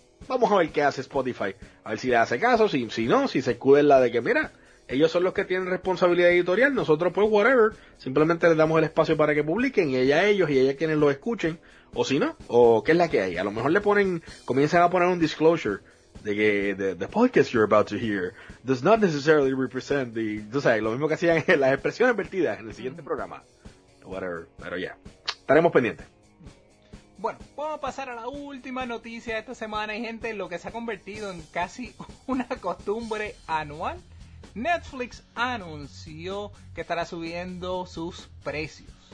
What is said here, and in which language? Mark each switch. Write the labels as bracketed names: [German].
[Spanish] Vamos a ver qué hace Spotify. A ver si le hace caso. Si no, si se escude en la de que, mira, ellos son los que tienen responsabilidad editorial. Nosotros, pues, [English] whatever. [Spanish] Simplemente les damos el espacio para que publiquen. Y ella ellos y ella quienes lo escuchen. O si no, o qué es la que hay. A lo mejor comienzan a poner un disclosure. De que [English] the podcast you're about to hear does not necessarily represent the... [Spanish] Tú sabes, lo mismo que hacían en las expresiones vertidas en el siguiente programa. [English] Whatever, [Spanish] pero ya. Estaremos pendientes. Bueno, vamos a pasar a la última noticia de esta semana. Y gente, lo que se ha convertido en casi una costumbre anual. Netflix anunció que estará subiendo sus precios.